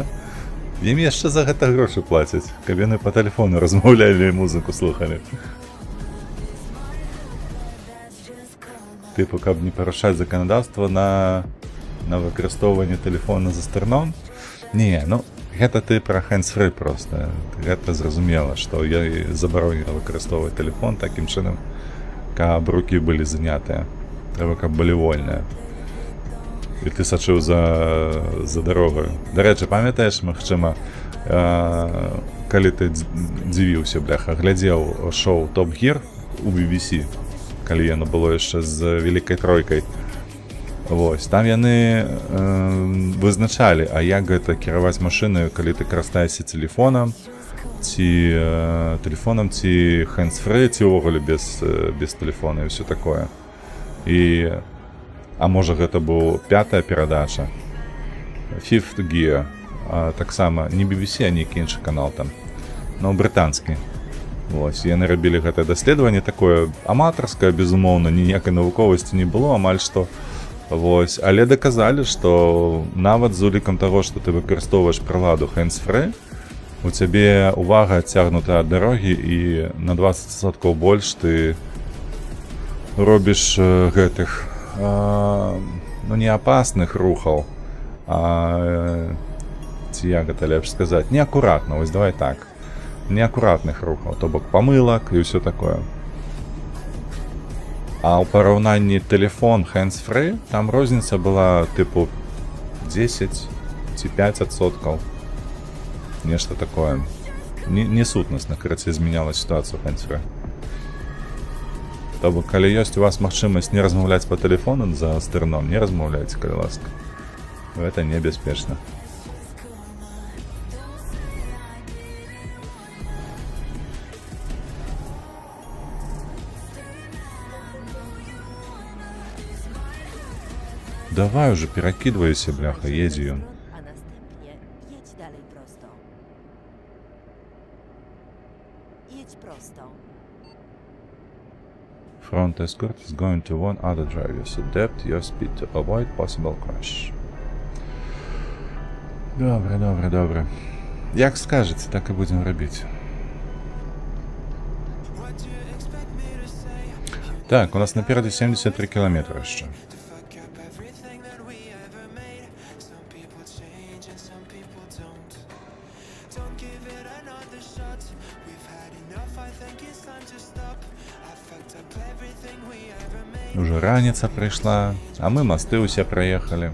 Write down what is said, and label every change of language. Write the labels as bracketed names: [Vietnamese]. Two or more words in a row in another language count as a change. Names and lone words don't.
[Belarusian] Ім яшчэ за гэта грошы плацяць, каб яны па тэлефону размаўлялі і музыку слухалі. Тыпу, каб не парушаць заканадаўства на выкарыстоўванне тэлефона за стырном? Не, ну, гэта ты пра hands-free проста. Гэта зразумела, што я забаронена выкарыстоўваць тэлефон такім чынам, каб рукі былі занятыя. Трэба, каб былі вольныя. І ты сачыў за дарогаю. Дарэчы, памятаеш, магчыма, калі ты дзівіўся, бляха, глядзеў шоу Top Gear у BBC, калі яно было яшчэ з Вялікай Тройкай. Вось, там яны вызначалі, а як гэта кіраваць машынаю, калі ты карыстаешся тэлефонам, ці hands-free, ці ўвогуле без тэлефона і ўсё такое. А можа гэта быў 5-я перадача, Fifth Gear, таксама не BBC, а нейкі іншы канал там, но брытанскі. Вось, яны рабілі гэтае даследаванне такое аматарскае, безумоўна, ніякай навуковасці не было, амаль што. Вось, але даказалі, што нават з улікам таго, што ты выкарыстоўваеш прыладу hands-free, у цябе увага адцягнута ад дарогі і на 20% больш ты робіш гэтых, ну, не апасных рухаў, ці як гэта лепш сказаць, неакуратна, вось давай так, неакуратных рухаў, то бок памылак і ўсё такое. А ў параўнанні тэлефон hands-free, там розніца была тыпу 10 ці 5%. Нешта такое. Не сутнасна, карацей, змяняла сітуацыю hands-free. То бок, калі ёсць у вас магчымасць не размаўляць па тэлефону за стырном, не размаўляйце, калі ласка. Гэта небяспечна. Давай уже, перакидывайся, бляха, едзі ён. [Polish] A następnie jedź dalej prosto. Jedź prosto. [English] Front escort is going to warn other drivers. Adapt your speed to avoid possible crash. [Ukrainian] Добре. Як скажеце, так і будем робіць. Так, у нас напереду 73 кілометри ще. Уже раніца прийшла, а ми мости усе проїхали.